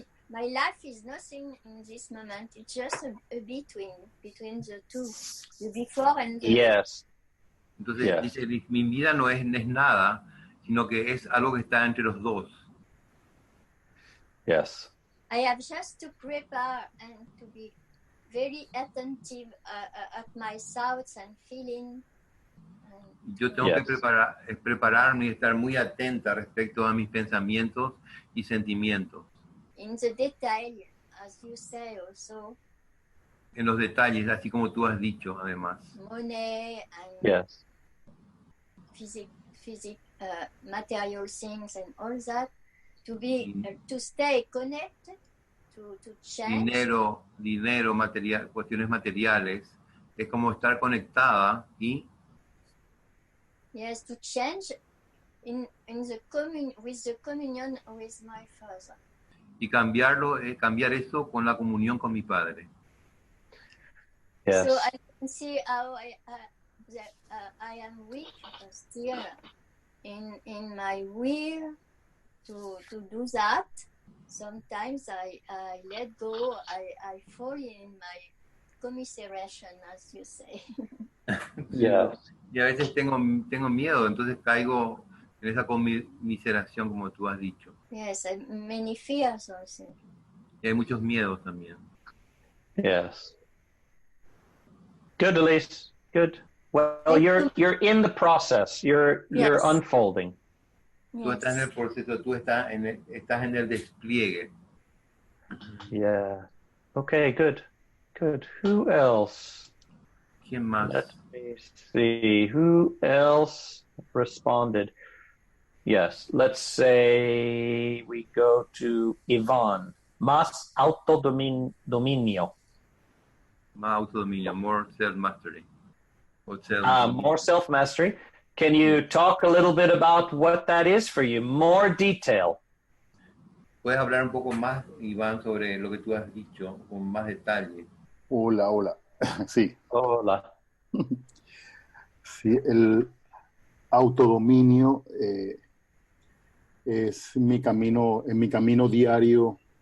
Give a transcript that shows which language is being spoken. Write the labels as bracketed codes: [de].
[en] My life is nothing in this moment. It's just a between the two, the before and the Yes. [es] Entonces [en] Yes. [es] dice, mi vida no es nada, sino que es algo que está entre los dos. [en] Yes. I have just to prepare and to be very attentive at my thoughts and feeling. [es] Yo tengo [en] Yes. [es] que prepararme y estar muy atenta respecto a mis pensamientos y sentimientos. [en] In the detail, as you say also, [es] En los detalles, así como tú has dicho, además. [en] money and Yes. physic, material things and all that, to be to stay connected, to change. [es] Dinero, material, cuestiones materiales, es como estar conectada y [en] Yes, to change in the with the communion with my Father. [es] y cambiar eso con la comunión con mi Padre. [en] Yes. So I can see how I am weak still in my will to do that. Sometimes I let go. I fall in my commiseration, as you say. Yes. [es] Y a veces tengo miedo, entonces caigo en esa conmiseración, como tú has dicho. [en] Yes, many fears also. [es] Y hay muchos miedos también. [en] Yes. Good, Elise. Good. Well, you're in the process. You're unfolding. [es] Tú estás en el proceso, tú estás en el despliegue. [en] Yeah. Okay, good. Good. Who else? [es] ¿Quién más? [en] Let me see. Who else responded? Yes, let's say we go to Yvonne. [es] Más autodominio. Más autodominio, [en] more self-mastery. More self-mastery. Can you talk a little bit about what that is for you? More detail. [es] ¿Puedes hablar un poco más, Iván, sobre lo que tú has dicho, con más detalle? Hola, hola. Sí. Hola. Sí, el autodominio es mi camino, en mi camino diario.